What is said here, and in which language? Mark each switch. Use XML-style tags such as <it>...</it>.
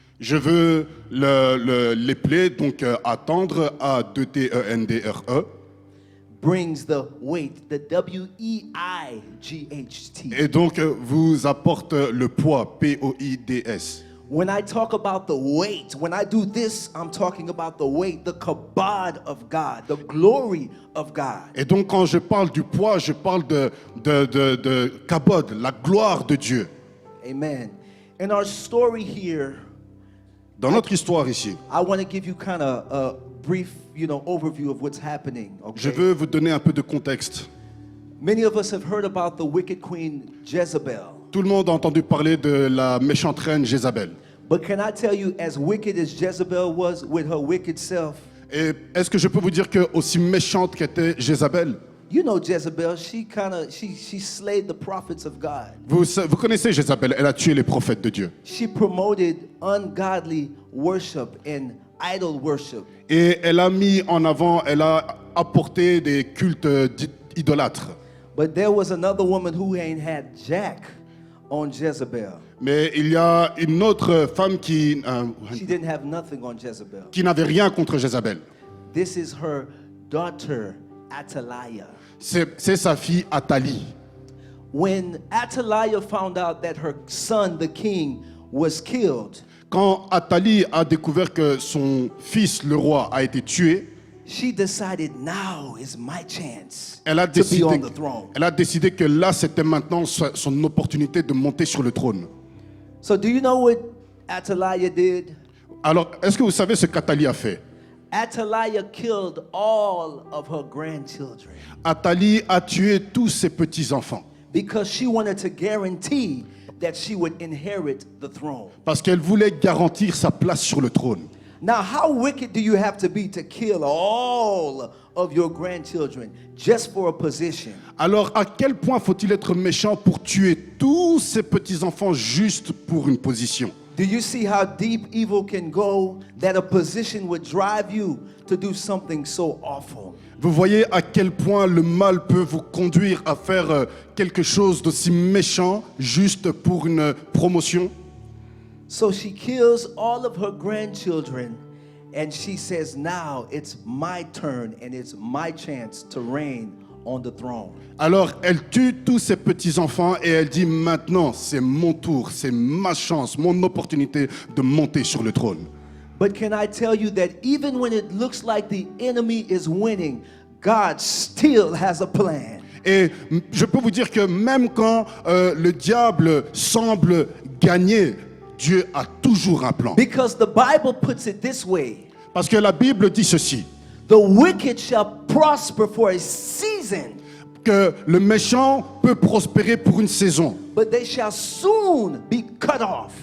<fr>Je veux l'épeler, donc attendre, A-2-T-E-N-D-R-E.</fr> <en>brings the weight, the W-E-I-G-H-T.</en> <fr>Et donc vous apporte le poids, P-O-I-D-S.</fr> <en>When I talk about the weight, when I do this, I'm talking about the weight, the kabod of God, the glory of God.</en> <fr>Et donc quand je parle du poids, je parle de kabod, la gloire de Dieu.</fr> <en>Amen. In our story here,</en> <fr>Dans notre histoire ici,</fr> <en>I want to give you kind of a brief, overview of what's happening.</en> <fr>je</fr> <en>Okay?</en> <fr>veux vous donner un peu de contexte.</fr> <en>Many of us have heard about the wicked queen Jezebel.</en> <fr>Tout le monde a entendu parler de la méchante reine Jézabel.</fr> <en>But can I tell you, as wicked as Jezebel was with her wicked self,</en> <fr>Et est-ce que je peux vous dire que aussi méchante qu'était Jézabel,</fr> <en>you know Jezebel, she slayed the prophets of God.</en> <fr>vous connaissez Jézabel, elle a tué les prophètes de Dieu.</fr> <en>She promoted ungodly worship and idol worship.</en> <fr>Et elle a mis en avant, elle a apporté des cultes idolâtres.</fr> <en>But there was another woman who ain't had jack on Jezebel.</en> <fr>Mais il y a une autre femme qui</fr> <en>She didn't have nothing on Jezebel.</en> <fr>n'avait rien contre Jézabel.</fr> <en>This is her daughter, Athaliah.</en> <fr>C'est sa fille Athalie.</fr> <en>When Athaliah found out that her son, the king, was killed,</en> <fr>Quand Athalie a découvert que son fils, le roi, a été tué,</fr> <en>she decided now is my chance</en> <fr>elle a</fr> <en>to be on</en> <fr>décidé,</fr> <en>the throne.</en> <fr>elle a décidé que là, c'était maintenant son opportunité de monter sur le trône.</fr> <en>So do you know what Athaliah did?</en> <fr>Alors, est-ce que vous savez ce qu'Athalie a fait?</fr> <en>Athaliah killed all of her grandchildren</en> <fr>Athalie a tué tous ses petits-enfants</fr> <en>because she wanted to guarantee that she would inherit the throne.</en> <fr>parce qu'elle voulait garantir sa place sur le trône.</fr> <en>Now, how wicked do you have to be to kill all of your grandchildren just for a position?</en> <fr>Alors, à quel point faut-il être méchant pour tuer tous ses petits-enfants juste pour une position?</fr> <en>Do you see how deep evil can go, that a position would drive you to do something so awful?</en> <fr>Vous voyez à quel point le mal peut vous conduire à faire quelque chose d'aussi méchant juste pour une promotion?</fr> <en>So she kills all of her grandchildren and she says, now it's my turn and it's my chance to reign on the throne.</en> <fr>Alors, elle tue tous ses petits-enfants et elle dit maintenant, c'est mon tour, c'est ma chance, mon opportunité de monter sur le trône.</fr> <en>But can I tell you that even when it looks like the enemy is winning, God still has a plan.</en> <fr>Et je peux vous dire que même quand le diable semble gagner, Dieu a toujours un plan.</fr> <en>Because the Bible puts it this way:</en> <fr>Parce que la Bible dit ceci,</fr> <en>the wicked shall prosper for a season,</en> <fr>que le méchant peut prospérer pour une saison,</fr> <en>but they shall soon be cut off.</en>